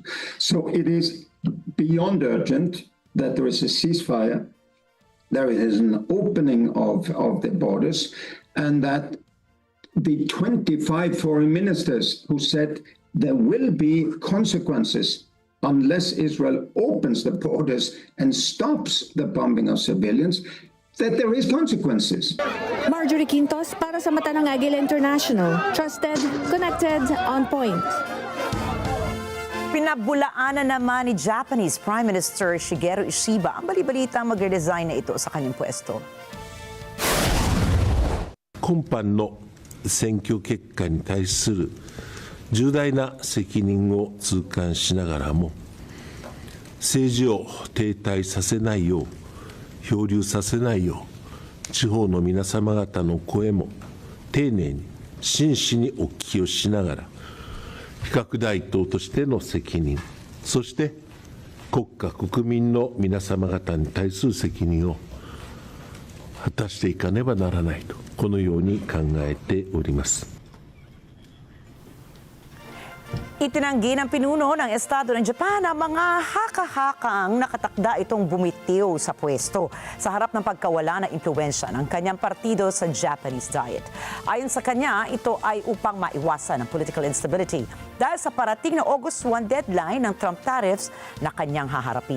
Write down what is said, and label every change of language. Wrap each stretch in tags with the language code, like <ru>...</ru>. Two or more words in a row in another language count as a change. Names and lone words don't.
<en>So it is beyond urgent that there is a ceasefire, there is an opening of the borders, and that the 25 foreign ministers who said there will be consequences unless Israel opens the borders and stops the bombing of civilians, that there is consequences.</en> <tl>Marjorie Quintos para sa mata ng Agila International.</tl> <en>Trusted, connected, on point.</en> <tl>Pinabulaanan naman ni</tl> <en>Japanese Prime Minister</en> <tl>Shigeru Ishiba ang bali-balita magre-resign na ito sa kanyang pwesto.</tl> <ja>今般の選挙結果に対する重大な責任を痛感しながらも、政治を停滞させないよう、漂流させないよう、地方の皆様方の声も丁寧に真摯にお聞きをしながら、非核大党としての責任、そして国家国民の皆様方に対する責任を果たしていかねばならないと、このように考えております。</ja> <tl>Itinanggi ng pinuno ng Estado ng Japan ang mga haka-hakang nakatakda itong bumitiw sa pwesto sa harap ng pagkawala ng impluwensya ng kanyang partido sa Japanese Diet. Ayon sa kanya, ito ay upang maiwasan ang</tl> <en>political instability</en> <tl>dahil sa parating na</tl> <en>August 1 deadline</en> <tl>ng Trump tariffs na kanyang haharapin.</tl>